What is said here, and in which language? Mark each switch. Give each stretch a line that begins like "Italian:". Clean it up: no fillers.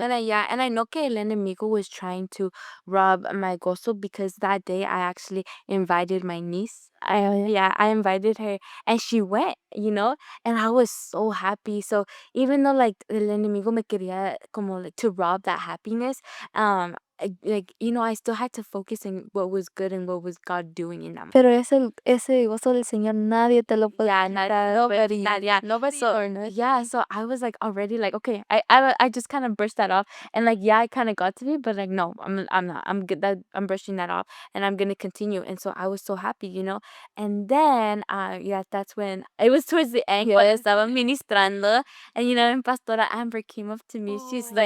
English: And I know
Spanish: que el enemigo
English: was trying to rob my gozo because that day I actually invited my niece. I invited her and she went, and I was so happy. So even though like
Spanish: el enemigo me quería como
English: like to rob that happiness, I still had to focus on what was good and what was God doing in that moment.
Spanish: Pero ese gozo del Señor nadie te lo puede
English: Yeah,
Spanish: quitar.
English: Nobody. Nobody So or nothing. yeah, so I was like already like, okay, I just kind of brushed that off, and like yeah, I kind of got to me, but like no, I'm not. I'm good. That I'm brushing that off, and I'm gonna continue. And so I was so happy. And then yeah, that's when it was towards the end.
Spanish: Cuando estaba ministrando,
English: and and Pastora Amber came up to me. She's like,